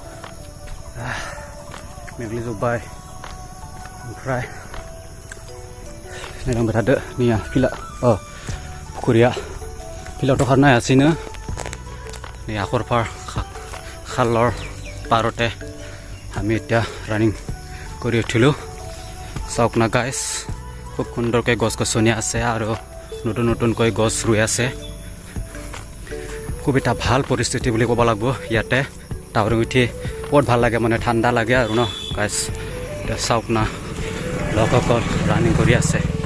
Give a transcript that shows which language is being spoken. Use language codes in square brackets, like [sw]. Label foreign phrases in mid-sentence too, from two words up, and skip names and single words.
[brx] मेग्लिजोब्बाय ओमफ्राय नायलांबाय थादो निया फिला पुखुरिया फिलावथ' खारनो हायासैनो नै हाखरफार [as] खाলৰ পাৰতে আমি এতিয়া ৰানিং কৰি উঠিলোঁ চাওক না গাইছ খুব সুন্দৰকৈ গছ গছনি আছে আৰু নতুনকৈ গছ ৰুই আছে খুব এটা ভাল পৰিস্থিতি বুলি ক'ব লাগিব ইয়াতে টাৱাৰিং উঠি বহুত ভাল লাগে মানে ঠাণ্ডা লাগে আৰু ন গাইছ এতিয়া চাওক না লগসকল ৰানিং কৰি আছে